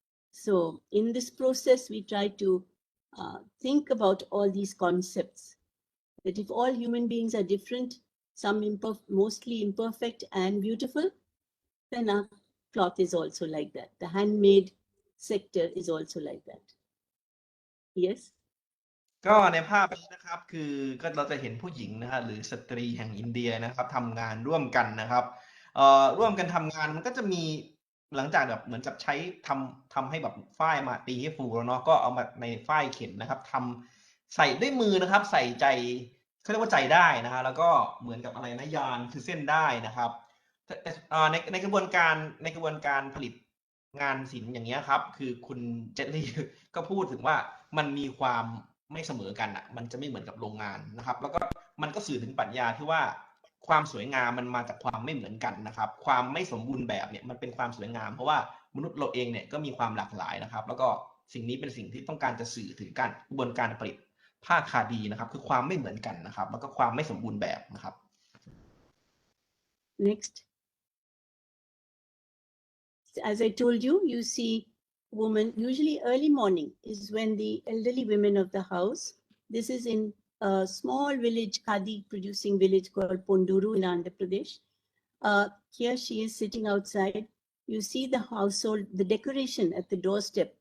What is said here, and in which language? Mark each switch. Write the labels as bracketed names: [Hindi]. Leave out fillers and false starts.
[English] So in this process, we try to think about all these concepts, that if all human beings are different, some mostly imperfect and beautiful, then our cloth is also like that. The handmade sector is also like that. Yes? [Thai] ก็ในภาพนี้นะครับคือก็เราจะเห็นผู้หญิงนะฮะหรือสตรีแห่งอินเดียนะครับทำงานร่วมกันนะครับร่วมกันทำงานมันก็จะมีหลังจากแบบเหมือนกับใช้ทำให้แบบฝ้ายมาตีให้ฟูแล้วเนาะก็เอามาในฝ้ายเข็นนะครับทำใส่ด้วยมือนะครับใส่ใจเขาเรียกว่าใจได้นะฮะแล้วก็เหมือนกับอะไรนะยานคือเส้นได้นะครับ ในกระบวนการผลิตงานศิลป์อย่างเงี้ยครับคือคุณเจตลี่ก็พูดถึงว่ามันมีความไม่เสมอกันอ่ะมันจะไม่เหมือนกับโรงงานนะครับแล้วก็มันก็สื่อถึงปรัชญาที่ว่าความสวยงามมันมาจากความไม่เหมือนกันนะครับความไม่สมบูรณ์แบบเนี่ยมันเป็นความสวยงามเพราะว่ามนุษย์เราเองเนี่ยก็มีความหลากหลายนะครับแล้วก็สิ่งนี้เป็นสิ่งที่ต้องการจะสื่อถึงการกระบวนการผลิตผ้าคาดีนะครับคือความไม่เหมือนกันนะครับแล้วก็ความไม่สมบูรณ์แบบนะครับ [English] Next. As I told you, you see women, usually early morning is when the elderly women of the house, this is in a small village, Khadi producing village called Ponduru in Andhra Pradesh. Here she is sitting outside. You see the household, the decoration at the doorstep.